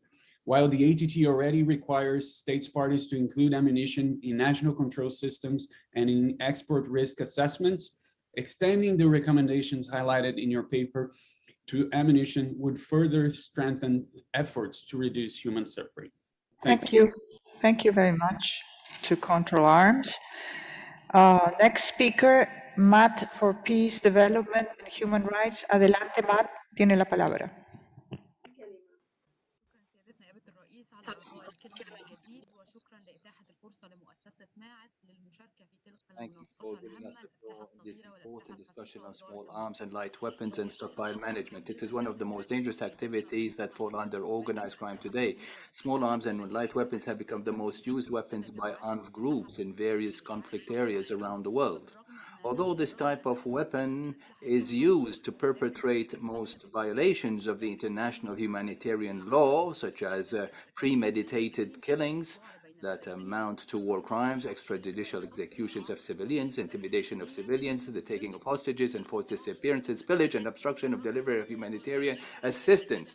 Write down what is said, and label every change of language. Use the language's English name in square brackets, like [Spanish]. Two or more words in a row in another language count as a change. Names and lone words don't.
[English] While the ATT already requires states parties to include ammunition in national control systems and in export risk assessments, extending the recommendations highlighted in your paper to ammunition would further strengthen efforts to reduce human suffering. Thank you. Thank you very much to Control Arms. Next speaker, Matt for Peace, Development and Human Rights. [Spanish] Adelante, Matt, tiene la palabra. [Arabic] سيادتنا نائبة الرئيس على إعطاء الكلمة من جديد وشكرا لإتاحة الفرصة لمؤسسة ماعت للمشاركة في تلك المناقشة الهامة الأسلحة الصغيرة والأسلحة [English] discussion on small arms and light weapons and stockpile management. It is one of the most dangerous activities that fall under organized crime today. Small arms and light weapons have become the most used weapons by armed groups in various conflict areas around the world. Although this type of weapon is used to perpetrate most violations of the international humanitarian law, such as premeditated killings that amount to war crimes, extrajudicial executions of civilians, intimidation of civilians, the taking of hostages, enforced disappearances, pillage, and obstruction of delivery of humanitarian assistance.